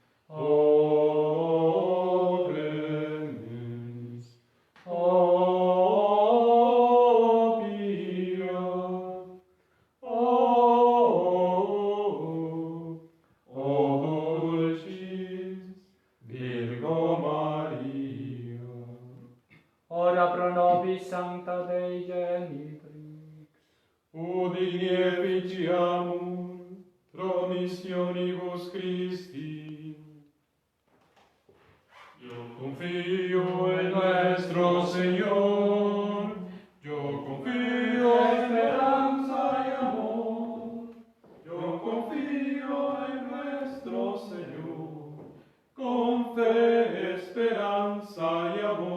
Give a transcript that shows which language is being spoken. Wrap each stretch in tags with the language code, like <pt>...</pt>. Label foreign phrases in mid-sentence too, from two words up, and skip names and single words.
<la>O clemens, o pia, o dulcis Virgo Maria. ora pro nobis sancta Dei genitrix, Udini efficiamur promissionibus Christi.</la> <es>Yo confío en nuestro Señor, yo confío en esperanza y amor, yo confío en nuestro Señor, con fe, esperanza y</es>